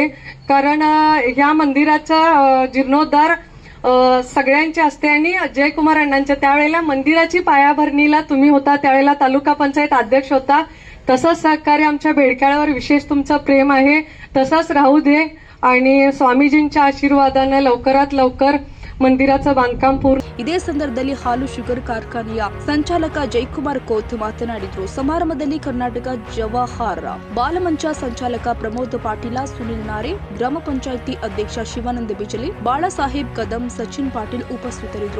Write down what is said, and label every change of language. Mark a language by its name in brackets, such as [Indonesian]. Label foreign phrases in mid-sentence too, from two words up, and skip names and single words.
[Marathi] कारण ह्या मंदिराचा जीर्णोद्धार सगळ्यांचे असते आणि जयकुमार अण्णांच्या त्यावेळेला मंदिराची पायाभरणीला तुम्ही होता, त्यावेळेला तालुका पंचायत अध्यक्ष होता. तसंच सहकार्य आमच्या बेडक्याळावर विशेष तुमचं प्रेम आहे, तसंच राहू दे. आणि स्वामीजींच्या आशीर्वादानं लवकरात लवकर [Kannada] ಮಂದಿರದ ಬಾಂಧಕಾಂ ಪೂರ್ಣ. ಇದೇ ಸಂದರ್ಭದಲ್ಲಿ ಹಾಲು ಶುಗರ್ ಕಾರ್ಖಾನೆಯ ಸಂಚಾಲಕ ಜಯಕುಮಾರ್ ಕೋತ್ ಮಾತನಾಡಿದರು. ಸಮಾರಂಭದಲ್ಲಿ ಕರ್ನಾಟಕ ಜವಾಹರ್ ಬಾಲಮಂಚ ಸಂಚಾಲಕ ಪ್ರಮೋದ್ ಪಾಟೀಲ, ಸುನಿಲ್ ನಾರೆ, ಗ್ರಾಮ ಪಂಚಾಯಿತಿ ಅಧ್ಯಕ್ಷ ಶಿವಾನಂದ ಬಿಜಲಿ, ಬಾಳಾಸಾಹೇಬ್ ಕದಂ, ಸಚಿನ್ ಪಾಟೀಲ್ ಉಪಸ್ಥಿತರಿದ್ದರು.